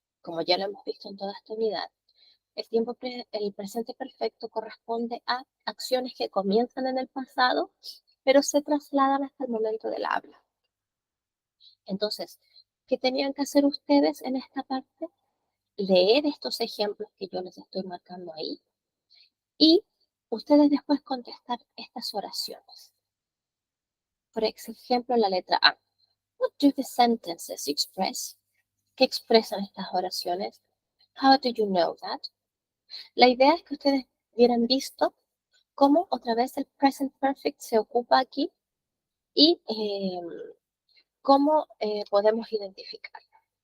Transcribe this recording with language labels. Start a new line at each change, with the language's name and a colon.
Spanish: Como ya lo hemos visto en toda esta unidad, el presente perfecto corresponde a acciones que comienzan en el pasado, pero se trasladan hasta el momento del habla. Entonces, ¿qué tenían que hacer ustedes en esta parte? Leer estos ejemplos que yo les estoy marcando ahí y ustedes después contestar estas oraciones. Por ejemplo, la letra A.
English: What do the sentences express?
Spanish: ¿Qué expresan estas oraciones?
English: How do you know that?
Spanish: La idea es que ustedes hubieran visto cómo otra vez el present perfect se ocupa aquí y cómo podemos identificarlo.